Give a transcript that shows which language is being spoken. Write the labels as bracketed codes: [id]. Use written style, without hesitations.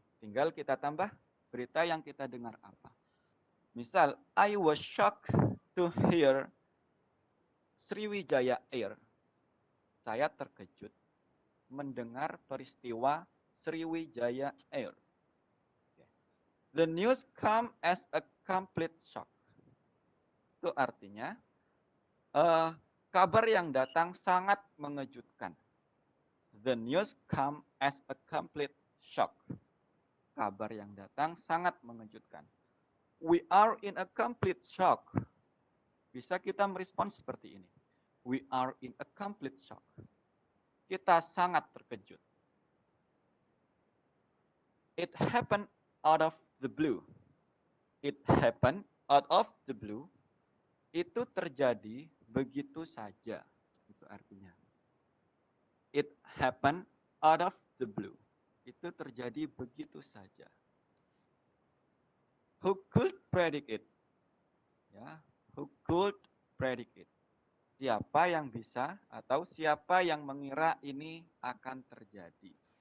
[id] Tinggal kita tambah berita yang kita dengar apa. Misal, [en] I was shocked to hear Sriwijaya Air. [id] Saya terkejut mendengar peristiwa Sriwijaya Air. [en] The news come as a complete shock. [id] Itu artinya kabar yang datang sangat mengejutkan. [en] The news come as a complete shock. [id] Kabar yang datang sangat mengejutkan. [en] We are in a complete shock. [id] Bisa kita merespons seperti ini. [en] We are in a complete shock. [id] Kita sangat terkejut. [en] It happened out of the blue. It happened out of the blue. [id] Itu terjadi begitu saja. Itu artinya. [en] It happened out of the blue. [id] Itu terjadi begitu saja. [en] Who could predict it? Ya, who could predict it? [id] Siapa yang bisa atau siapa yang mengira ini akan terjadi?